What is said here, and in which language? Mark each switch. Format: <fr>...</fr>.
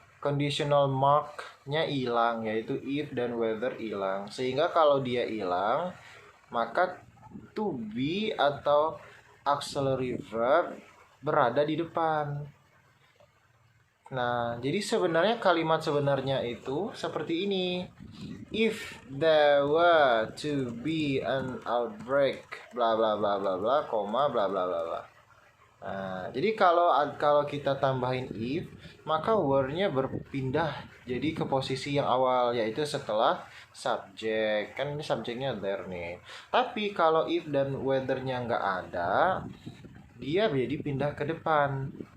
<id>Conditional mark-nya hilang, yaitu if dan whether hilang. Sehingga kalau dia hilang, maka to be atau auxiliary verb berada di depan. Nah, jadi sebenarnya kalimat sebenarnya itu seperti ini.</id> <en>If there were to be an outbreak, bla bla bla bla bla, koma bla bla bla bla.</en> <id>Nah, jadi kalau kita tambahin if, maka word-nya berpindah jadi ke posisi yang awal, yaitu setelah subjek. Kan ini subjeknya there nih. Tapi kalau if dan whether-nya nggak ada, dia jadi pindah ke depan.</id>